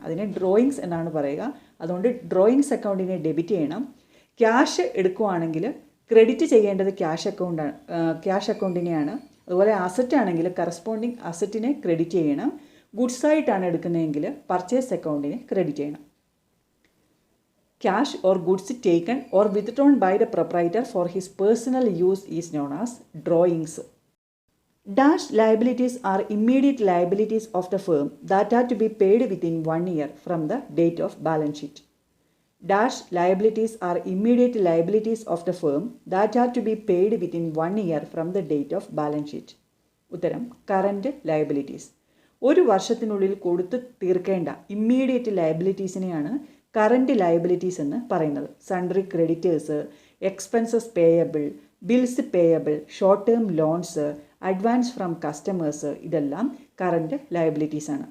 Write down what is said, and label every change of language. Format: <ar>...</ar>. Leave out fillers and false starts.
<ml>അതിനെ ഡ്രോയിങ്സ് എന്നാണ് പറയുക. അതുകൊണ്ട് ഡ്രോയിങ്സ് അക്കൗണ്ടിനെ ഡെബിറ്റ് ചെയ്യണം. ക്യാഷ് എടുക്കുവാണെങ്കിൽ ക്രെഡിറ്റ് ചെയ്യേണ്ടത് ക്യാഷ് അക്കൗണ്ടിനെയാണ്. അതുപോലെ അസറ്റ് ആണെങ്കിൽ കറസ്പോണ്ടിങ് അസറ്റിനെ ക്രെഡിറ്റ് ചെയ്യണം. ഗുഡ്സായിട്ടാണ് എടുക്കുന്നതെങ്കിൽ പർച്ചേസ് അക്കൗണ്ടിനെ ക്രെഡിറ്റ് ചെയ്യണം.</ml> <en>Cash or goods taken or withdrawn by the proprietor for his personal use is known as drawings. Dash liabilities are immediate liabilities of the firm that are to be paid within 1 year from the date of balance sheet. Dash liabilities are immediate liabilities of the firm that are to be paid within 1 year from the date of balance sheet.</en> <ml>ഉത്തരം current liabilities. ഒരു വർഷത്തിനുള്ളിൽ കൊടുത്ത് തീർക്കേണ്ട immediate ലയബിലിറ്റീസിനെയാണ് current liabilities എന്ന് പറയുന്നത്. Sundry creditors, expenses payable, bills payable, short term loans, advance from customers, ഇതെല്ലാം current liabilities ആണ്.</ml>